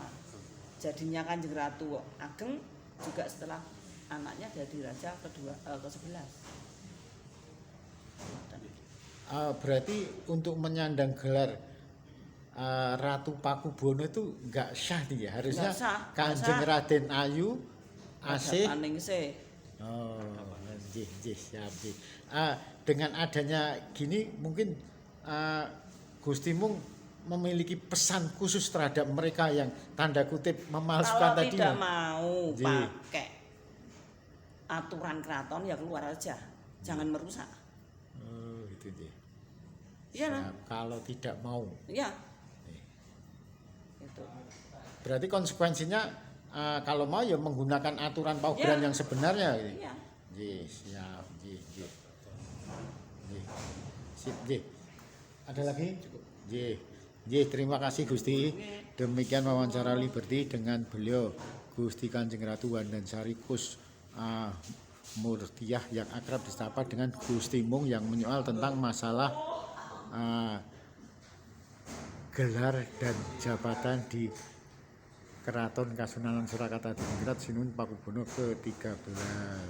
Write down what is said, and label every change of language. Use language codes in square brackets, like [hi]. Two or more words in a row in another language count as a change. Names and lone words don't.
[id] Jadinya Kanjeng Ratu Ageng juga setelah anaknya jadi raja ke-11. Berarti untuk menyandang gelar Ratu Pakubono itu enggak syah nih ya, harusnya Nggak sah, Kanjeng nggak sah. Raden Ayu Asih. Paningsih. Oh, nggih, siap nggih. Dengan adanya gini mungkin Gusti Mung memiliki pesan khusus terhadap mereka yang tanda kutip memalsukan Kalau tadi. tidak mau Nggih. pakai aturan keraton ya keluar aja, jangan merusak. Oh, itu nggih. Iya lah, Siap. Kalau tidak mau. iya. Itu. Berarti konsekuensinya kalau mau ya menggunakan aturan paugeran Ya. yang sebenarnya gitu. Iya. Nggih, siap, nggih, nggih. Nggih. Sip, nggih. Ada lagi? Cukup. Nggih. Nggih, terima kasih Gusti. Demikian wawancara Liberty dengan beliau Gusti Kanjeng Ratu Wandansari Kus Murtiah yang akrab disapa dengan Gusti Mung yang menyoal tentang masalah gelar dan jabatan di Keraton Kasunanan Surakarta Diningrat Sinuwun Pakubono ke-13.